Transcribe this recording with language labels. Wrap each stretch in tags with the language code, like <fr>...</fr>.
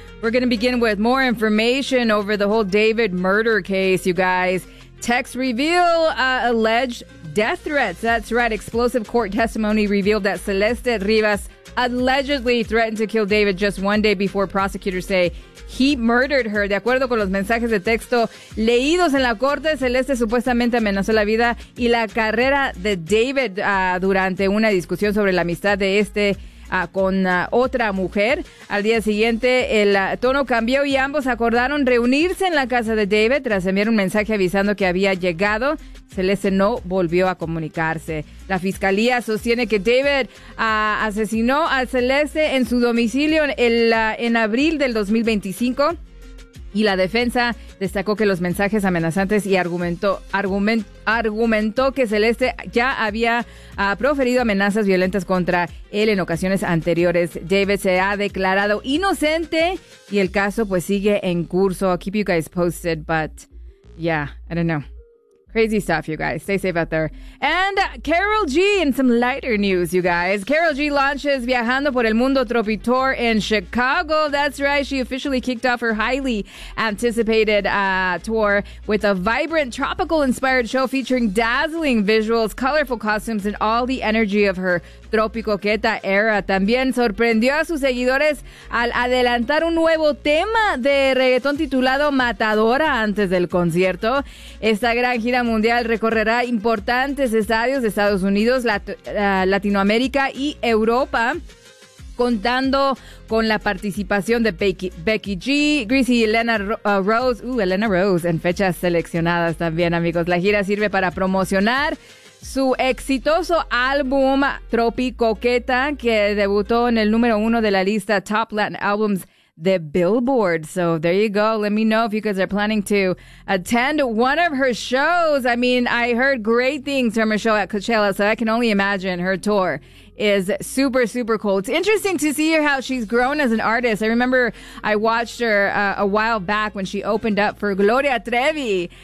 <en>We're going to begin with more information over the whole David murder case, you guys. Text reveal alleged death threats. That's right. Explosive court testimony revealed that Celeste Rivas allegedly threatened to kill David just one day before prosecutors say he murdered her.</en> <es>De acuerdo con los mensajes de texto leídos en la corte, Celeste supuestamente amenazó la vida y la carrera de David durante una discusión sobre la amistad de este con otra mujer. Al día siguiente, el tono cambió y ambos acordaron reunirse en la casa de David tras enviar un mensaje avisando que había llegado. Celeste no volvió a comunicarse. La fiscalía sostiene que David asesinó a Celeste en su domicilio en abril del 2025. Y la defensa destacó que los mensajes amenazantes y argumentó que Celeste ya había proferido amenazas violentas contra él en ocasiones anteriores. David se ha declarado inocente y el caso pues sigue en curso.</es> <en>I'll keep you guys posted, but yeah, I don't know. Crazy stuff, you guys. Stay safe out there. And Karol G in some lighter news, you guys. Karol G launches Viajando por el Mundo Tropi Tour in Chicago. That's right. She officially kicked off her highly anticipated tour with a vibrant tropical-inspired show featuring dazzling visuals, colorful costumes, and all the energy of her tropicoqueta era.</en> <es>También sorprendió a sus seguidores al adelantar un nuevo tema de reggaetón titulado Matadora antes del concierto. Esta gran gira mundial recorrerá importantes estadios de Estados Unidos, Latinoamérica y Europa, contando con la participación de Becky G, Greasy y Elena Rose, en fechas seleccionadas también, amigos. La gira sirve para promocionar su exitoso álbum Tropicoqueta, que debutó en el número uno de la lista Top Latin Albums de Billboard.</es> <en>So there you go. Let me know if you guys are planning to attend one of her shows. I mean, I heard great things from her show at Coachella, so I can only imagine her tour is super, super cool. It's interesting to see how she's grown as an artist. I remember I watched her a while back when she opened up for Gloria Trevi.</en>